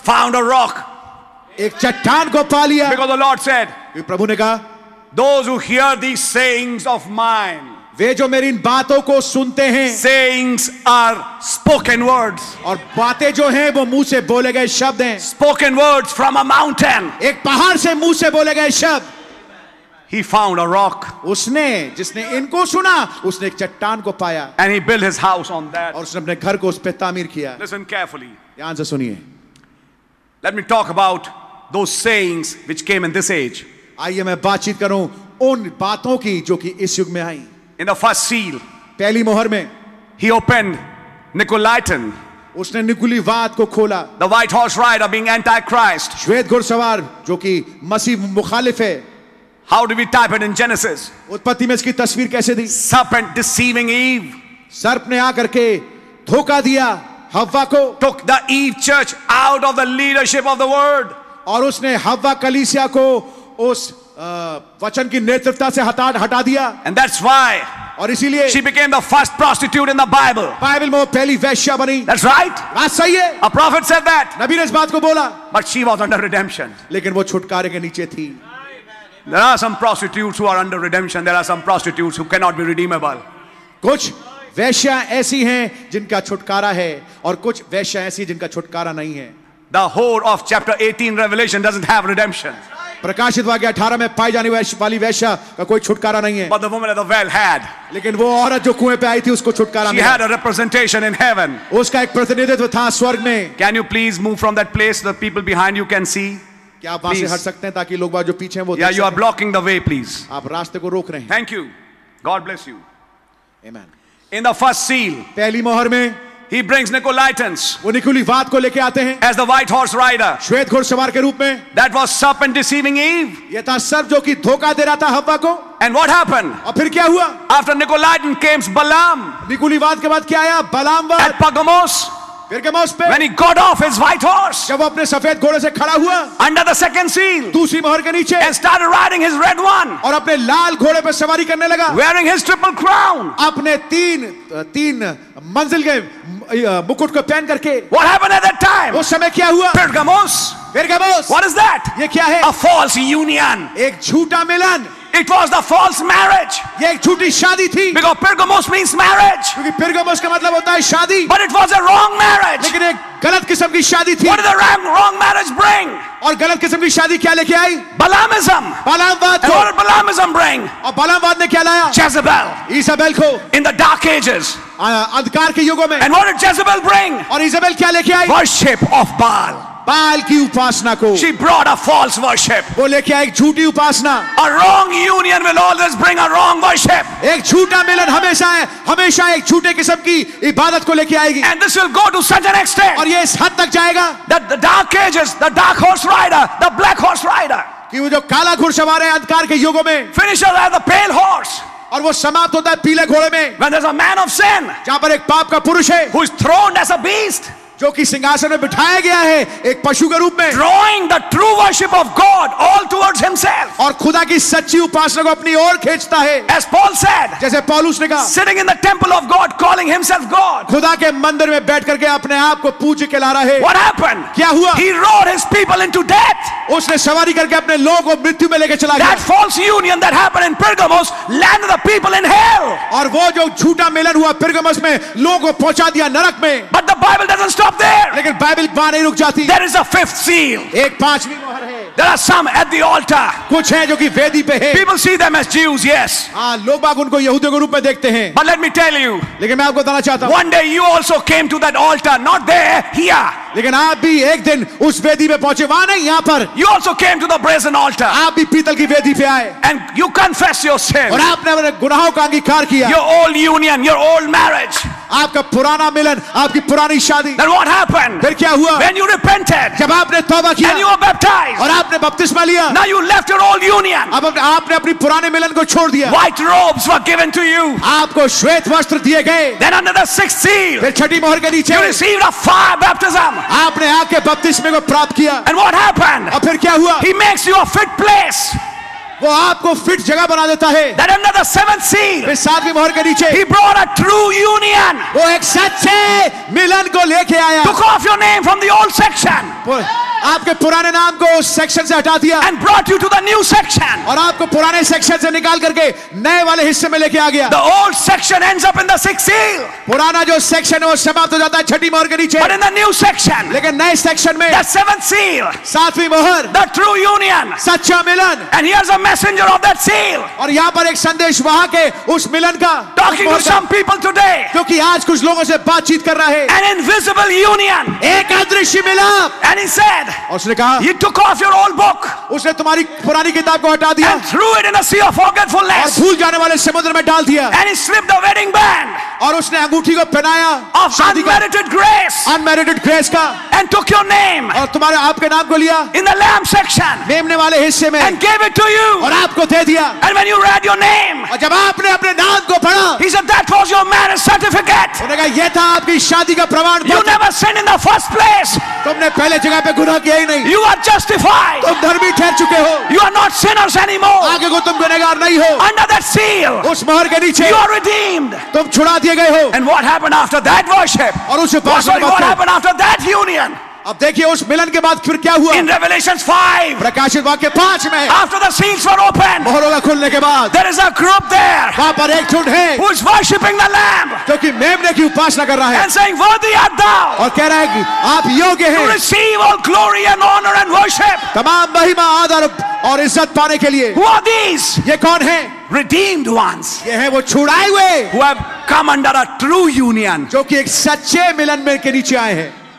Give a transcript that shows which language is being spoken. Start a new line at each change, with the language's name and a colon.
English: found a rock.
Hindi: एक चट्टान को पा लिया।
English: Because the Lord said,
Hindi: प्रभु ने कहा,
English: those who hear these sayings of mine.
Hindi: वे जो मेरी इन बातों को सुनते हैं।
English: Sayings are spoken words.
Hindi: और बातें जो हैं वो मुंह से बोले गए शब्द हैं।
English: Spoken words from a mountain.
Hindi: एक पहाड़ से मुंह से बोले गए शब्द।
English: He found a rock.
Hindi: उसने जिसने इनको सुना उसने एक चट्टान को पाया।
English: And he built his house on that.
Hindi: और उसने अपने घर को उस पे तामीर किया।
English: Listen carefully.
Hindi: ध्यान से सुनिए।
English: Let me talk about those sayings which came in this age.
Hindi: आइए मैं बातचीत करूं उन बातों की जो कि इस युग में आई।
English: In the first seal,
Hindi: पहली मोहर में
English: he opened Nicolaitan,
Hindi: उसने निकुलीवाद को खोला।
English: the white horse rider being antichrist.
Hindi: श्वेत घुड़सवार जो कि मसीह मुखालिफ है।
English: How do we type it in Genesis?
Hindi: उत्पत्ति में इसकी तस्वीर कैसे दी?
English: Serpent deceiving Eve.
Hindi: सर्प ने आकर के धोखा दिया हव्वा को।
English: Took the Eve church out of the leadership of the word.
Hindi: और उसने हव्वा कलीसिया को उस वचन की नेतृत्वता से हटा दिया।
English: And that's why
Hindi: और इसीलिए
English: she became the first prostitute in the Bible.
Hindi: Bible में वो पहली वेश्या बनी।
English: That's right.
Hindi: बात सही है।
English: A prophet said that.
Hindi: नबी ने इस बात को बोला।
English: But she was under redemption.
Hindi: लेकिन वो छुटकारे के नीचे थी।
English: There are some prostitutes who are under redemption. There are some prostitutes who cannot be redeemable.
Hindi: कुछ वेश्या ऐसी हैं जिनका छुटकारा है और कुछ वेश्या ऐसी जिनका छुटकारा नहीं है।
English: The whore of chapter 18 Revelation doesn't have redemption.
Hindi: प्रकाशित वाक्य 18 में पाई जाने वाली वेश्या का कोई छुटकारा नहीं है।
English: But the woman at the well had.
Hindi: लेकिन वो औरत जो कुएं पे आई थी उसको छुटकारा
English: She
Hindi: मिला।
English: had a representation in heaven.
Hindi: उसका एक प्रतिनिधित्व था स्वर्ग में।
English: Can you please move from that place so the people behind you can see?
Hindi: क्या आप वहां से हट सकते हैं ताकि लोग जो पीछे हैं वो
English: Yeah, you are blocking the way, please.
Hindi: आप रास्ते को रोक रहे हैं।
English: Thank you. God bless you. Amen. In the first seal,
Hindi: पहली मोहर में
English: he brings Nicolaitans
Hindi: वो निकुलीवाद को लेके आते हैं
English: as the white horse rider.
Hindi: श्वेत घुड़सवार के रूप में।
English: That was serpent deceiving Eve.
Hindi: ये था सर्प जो कि धोखा दे रहा था हव्वा को।
English: And what happened?
Hindi: और फिर क्या हुआ?
English: After Nicolaitan came Balaam
Hindi: निकुलीवाद के बाद क्या आया? बलामवाद।
English: at Pergamos.
Hindi: पेरगमुस पे
English: When he got off his white horse
Hindi: जब वो अपने सफेद घोड़े से खड़ा हुआ
English: under the second seal
Hindi: दूसरी मोहर के नीचे
English: and started riding his red one,
Hindi: और अपने लाल घोड़े पे सवारी करने लगा,
English: wearing his triple crown.
Hindi: अपने तीन मंजिल के मुकुट को पहन करके।
English: What happened at that time?
Hindi: उस समय क्या हुआ?
English: Pergamos.
Hindi: Pergamum.
English: What is that?
Hindi: ये क्या है?
English: A false union.
Hindi: एक झूठा मिलन।
English: It was the false marriage.
Hindi: ये एक झूठी शादी थी।
English: Because Pergamos means marriage.
Hindi: क्योंकि पेरगमुस का मतलब होता है शादी।
English: But it was a wrong marriage.
Hindi: लेकिन एक गलत किस्म की शादी थी।
English: What did the wrong marriage bring?
Hindi: और गलत किस्म की शादी क्या लेके आई?
English: Balaamism.
Hindi: बलामवाद
English: And
Hindi: को।
English: what did Balaamism bring?
Hindi: और बलामवाद ने क्या लाया?
English: Jezebel.
Hindi: इसाबेल को।
English: In the dark ages.
Hindi: अंधकार के युगों में।
English: And what did Jezebel bring?
Hindi: और इसाबेल क्या लेके आई?
English: Worship of Baal.
Hindi: बाल की उपासना को।
English: She brought a false worship.
Hindi: वो लेके आई एक झूठी उपासना।
English: A wrong union union will always bring a wrong worship.
Hindi: एक झूठा मिलन हमेशा एक झूठे किस्म की इबादत को लेके आएगी,
English: And this will go to such an extent
Hindi: और ये इस हद तक जाएगा
English: that the dark ages, the dark horse rider, the black horse rider,
Hindi: कि वो जो काला घुड़सवार है अंधकार के युगों में,
English: finishes as the pale horse.
Hindi: और वो समाप्त होता है पीले घोड़े में,
English: When there's a man of sin
Hindi: जहां पर एक पाप का पुरुष है
English: who is throned as a beast,
Hindi: जो कि सिंहासन में बिठाया गया है एक पशु के रूप में,
English: drawing the true worship of God all towards himself.
Hindi: और खुदा की सच्ची उपासना को अपनी ओर खींचता है,
English: As Paul said,
Hindi: जैसे पौलुस ने कहा,
English: sitting in the temple of God, calling himself God.
Hindi: खुदा के मंदिर में बैठ करके अपने आप को पूज्य कहला रहे।
English: What happened?
Hindi: क्या हुआ?
English: He rode his people into death.
Hindi: उसने सवारी करके अपने लोगों को मृत्यु में लेके चला गया,
English: That false union that happened in Pergamos landed the people in hell.
Hindi: और वो जो झूठा मिलन हुआ पिरगमस में लोगों को पहुंचा दिया नरक में।
English: But the Bible doesn't stop there.
Hindi: लेकिन बाइबल वहां नहीं रुक जाती,
English: There is a fifth seal.
Hindi: एक पांचवी मोहर है।
English: There are some at the altar.
Hindi: कुछ है जो कि वेदी पे है,
English: People see them as Jews, yes.
Hindi: हाँ लोग बाग उनको यहूदियों के रूप में देखते हैं,
English: But let me tell you,
Hindi: लेकिन मैं आपको बताना चाहता हूँ,
English: one day you also came to that altar, not there, here.
Hindi: लेकिन आप भी एक दिन उस वेदी पे पहुंचे, वहां नहीं यहाँ पर,
English: You also came to the brazen altar.
Hindi: आप भी पीतल की वेदी पे आए
English: And you confess your sin,
Hindi: और आपने अपने गुनाहों का अंगीकार किया,
English: your old union, your old marriage.
Hindi: आपका पुराना मिलन, आपकी पुरानी शादी।
English: Then what happened?
Hindi: फिर क्या हुआ?
English: When you repented
Hindi: जब आपने तौबा किया
English: and you were baptized,
Hindi: और आपने बपतिस्मा लिया,
English: now you left your old union.
Hindi: अब आपने अपनी पुराने मिलन को छोड़ दिया,
English: White robes were given to you.
Hindi: आपको श्वेत वस्त्र दिए गए,
English: Then under the sixth seal,
Hindi: फिर छठी मोहर के नीचे
English: you received a fire baptism.
Hindi: आपने आग के बपतिस्मे को प्राप्त किया,
English: And what happened?
Hindi: और फिर क्या हुआ?
English: He makes you a fit place.
Hindi: वो आपको फिट जगह बना देता है,
English: That under the seventh seal,
Hindi: फिर सातवीं मोहर के नीचे
English: he brought a true union.
Hindi: वो एक सच्चे मिलन को लेके आया,
English: Took off your name from the old section
Hindi: वो आपके पुराने नाम को उस सेक्शन से हटा दिया
English: and brought you to the new section.
Hindi: और आपको पुराने सेक्शन से निकाल करके नए वाले हिस्से में लेके आ गया।
English: The old section ends up in the sixth seal.
Hindi: पुराना जो सेक्शन है वो समाप्त हो जाता है छठी मोहर के नीचे,
English: But in the new section,
Hindi: लेकिन नए सेक्शन में
English: the seventh seal,
Hindi: सातवीं मोहर,
English: the true union.
Hindi: सच्चा मिलन,
English: And here's a messenger of that seal,
Hindi: और यहाँ पर एक संदेश वहां के उस मिलन का,
English: talking to some people today.
Hindi: जो कि आज कुछ लोगों से बातचीत कर रहा है,
English: An invisible union.
Hindi: एक अदृश्य मिलाप।
English: And he said,
Hindi: और उसने कहा,
English: he took off your old book
Hindi: उसने तुम्हारी पुरानी किताब को हटा दिया
English: and threw it in a sea of
Hindi: और
English: forgetfulness.
Hindi: भूल जाने वाले समुद्र में डाल दिया,
English: And he slipped the wedding band
Hindi: और उसने अंगूठी को पहनाया
English: of
Hindi: शादी का,
English: unmerited grace unmerited grace
Hindi: का,
English: and took your name
Hindi: और तुम्हारे आपके नाम को लिया
English: in the lamb section
Hindi: मेमने वाले हिस्से में
English: and gave it to you.
Hindi: और आपको दे दिया।
English: And when you read your name,
Hindi: और जब आपने अपने नाम को पढ़ा,
English: he said that was your marriage certificate.
Hindi: उन्होंने कहा ये था आपकी शादी का प्रमाण
English: You
Hindi: पत्र,
English: never sinned in the first place.
Hindi: तुमने पहले जगह पे गुनाह किया ही नहीं,
English: You are justified.
Hindi: तुम धर्मी ठहर चुके हो,
English: You are not sinners anymore.
Hindi: आगे को तुम गुनहगार नहीं हो,
English: Under that seal,
Hindi: उस मोहर के नीचे
English: you are redeemed.
Hindi: तुम छुड़ा दिए गए हो।
English: And what happened after that worship?
Hindi: और उस उपासना के
English: What
Hindi: बाद
English: happened after that union?
Hindi: अब देखिए उस मिलन के बाद फिर क्या हुआ?
English: In Revelations 5,
Hindi: प्रकाशित वाक्य 5 में
English: after the seals were opened,
Hindi: मोहरों का खुलने के बाद
English: there is a group there
Hindi: वहां पर एक झुंड है
English: who is worshipping the Lamb
Hindi: जो कि मेमने की उपासना कर रहा है
English: and saying, "Worthy art thou
Hindi: और कह रहा है कि आप योग्य
English: to
Hindi: हैं
English: receive all glory and honor and worship."
Hindi: तमाम महिमा आदर और इज्जत पाने के लिए।
English: Who are these?
Hindi: ये कौन है?
English: Redeemed ones
Hindi: ये है वो छुड़ाए हुए
English: who have come under a true union,
Hindi: जो कि एक सच्चे मिलन में के नीचे आए हैं,